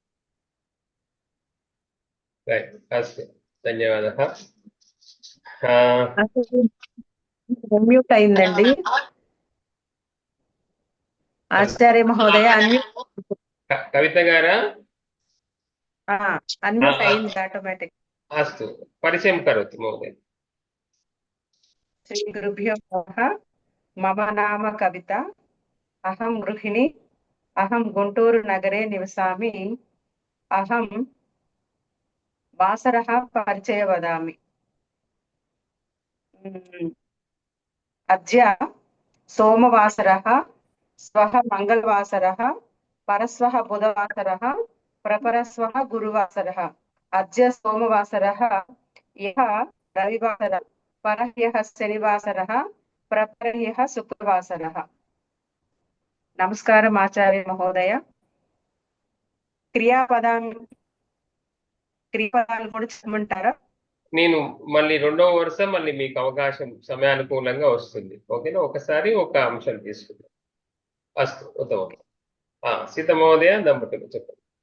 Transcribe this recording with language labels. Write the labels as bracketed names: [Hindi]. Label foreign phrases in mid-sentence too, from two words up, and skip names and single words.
[Sanskrit] अस्तु, ధన్యవాదः. [Telugu] అన్మ్యూట్ అయిందండి [Sanskrit] ఆచార్య మహోదయ. [Telugu] కవిత గారా? అన్మ్యూట్ అయింది ఆటోమేటిక్. [Sanskrit] अस्तु, परिचयं करोतु महोदय. శ్రీ గురుభ్యో నమః. మమ నామ కవిత. అహం గృహిణి. అహం గుంటూరు నగరే నివసామి. అహం వాసరः పరిచయ వదామి. అద్య సోమవాసరः, శ్వः మంగళవాసరः, పరశ్వः బుధవాసరः, ప్రపరశ్వः గురువాసరः. అద్య సోమవాసరः, ह्यः రవివాసరः, परह्यः शनिवासरः, प्रपर्यः शुक्रवासरः। नमस्कारम् आचार्य महोदय। [Telugu] క్రియాపదాలు కూడా చెప్పమంటారా? నేను మళ్ళీ రెండవ వరుస మళ్ళీ మీకు అవకాశం సమయానుకూలంగా వస్తుంది. ఓకేనా? ఒకసారి ఒక అంశం తీసుకుందాం. [Sanskrit] అస్తు ఉత్తమం. [Telugu] సీత మహోదయ దంపతులు చెప్పండి.